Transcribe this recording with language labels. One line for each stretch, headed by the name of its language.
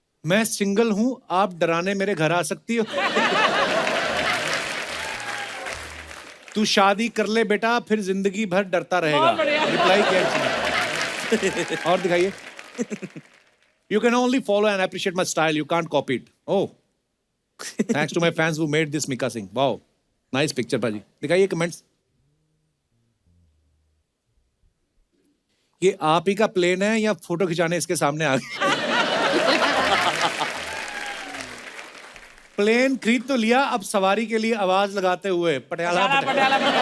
Hindi: मैं सिंगल हूं, आप डराने मेरे घर आ सकती हो। तू शादी कर ले बेटा, फिर जिंदगी भर डरता रहेगा। रिप्लाई किया। और दिखाइए।
English: You can only follow and appreciate my style. You can't copy it. Oh, thanks to my fans who made this Mika Singh. Wow, nice picture,
Hindi: भाजी। दिखाइए कमेंट्स। ये आप ही का प्लेन है या फोटो खिंचाने इसके सामने आ गए? प्लेन खरीद तो लिया, अब सवारी के लिए आवाज लगाते हुए पटियाला पटियाला।